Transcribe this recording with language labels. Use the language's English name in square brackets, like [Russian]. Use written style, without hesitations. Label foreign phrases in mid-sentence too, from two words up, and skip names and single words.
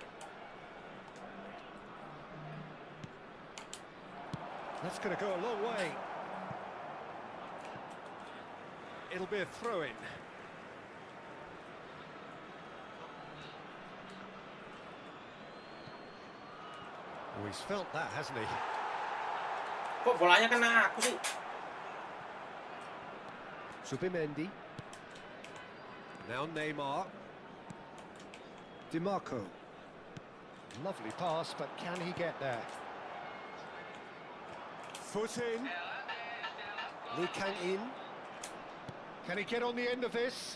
[English] That's going to go a long way. It'll be a throw-in. Oh, he's felt that, hasn't he? [Indonesian] Kok bolanya kena aku sih? [English] Zubimendi. Now Neymar. DiMarco. Lovely pass, but can he get there? Foot in. Lee Kang in. Can he get on the end of this?